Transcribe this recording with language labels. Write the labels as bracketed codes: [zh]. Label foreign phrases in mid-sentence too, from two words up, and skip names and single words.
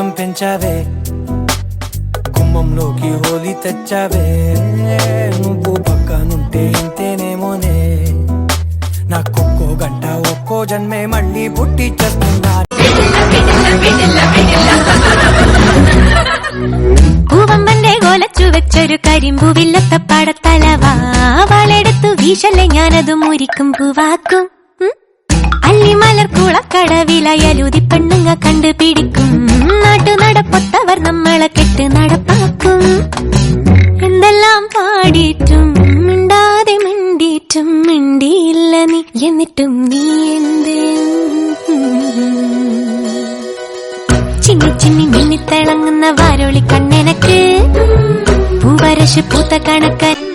[te] పెంచావే కుమ్మంలోకి హోలీ తెచ్చావే నువ్వు పక్కనుంటే ఇంతేనేమోనే నాకొక్కో గంట ఒక్కో జన్మే మళ్ళీ పుట్టి చేస్తున్నా [ml] പൂവമ്പന്റെ കോലച്ചു വെച്ചൊരു കരിമ്പൂവില്ലത്ത പടത്തലവാ വളെടുത്തു വീശലെ ഞാനത് മുരിക്കും പൂവാക്കും അല്ലിമലർ കുളക്കടവിലയലുതി പെണ്ണുങ്ങ കണ്ടുപിടിക്കും നാട്ടു നടപ്പൊത്തവർ നമ്മളെ കെട്ട് നടപ്പാക്കും എന്തെല്ലാം പാടിയിട്ടും മിണ്ടാതെ മിണ്ടിയിട്ടും മിണ്ടിയില്ല നീ എന്നിട്ടും നീ എന്തേ ചിന്നി ചിന്നി മിന്നിത്തിളങ്ങുന്ന വാരോളി കണ്ണെനക്ക് പൂവരശ് പൂത്ത കണക്കൻ